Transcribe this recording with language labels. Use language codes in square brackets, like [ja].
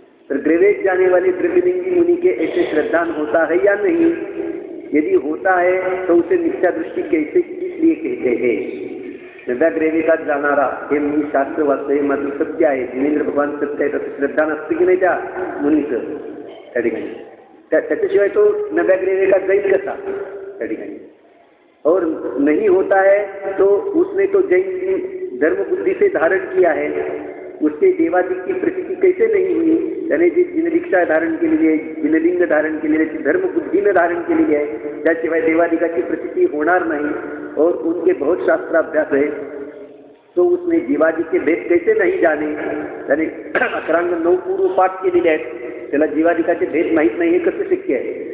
[hi] तर द्रैवेक जाने वाले द्रव्यलिंगी मुनि के ऐसे श्रद्धान होता है या नहीं? यदि होता है तो उसे मिथ्या दृष्टि कैसे इसलिए कहते हैं? [mr] नव्या द्रैवेकात जाणारा हे मी शास्त्र वाचतोय माझं सत्य आहे, जिनेंद्र भगवान सत्य आहे, तसं श्रद्धा नसते की नाही त्या मुनीचं त्या ठिकाणी. त्याच्याशिवाय तो नव्या द्रैवेकात जाईल कसा त्या ठिकाणी? [hi] और नहीं होता है तो उसने तो जैन धर्म बुद्धि से धारण किया है, उसके देवादिक की प्रतीति कैसे नहीं हुई? [mr] त्याने जी जिनदीक्षा धारण केलेली आहे, जिनलिंग धारण केलेली आहे, धर्म बुद्धीनं धारण केलेली आहे, त्याशिवाय देवादिकाची प्रतीति होणार नाही. [hi] और उनके बहुत शास्त्राभ्यास है तो उसने जीवादि के भेद कैसे नहीं जाने? [mr] त्याने 11 9 पूर्व पाठ केलेले आहेत, त्याला जीवादिकाचे भेद माहीत नाही हे कसं शक्य आहे?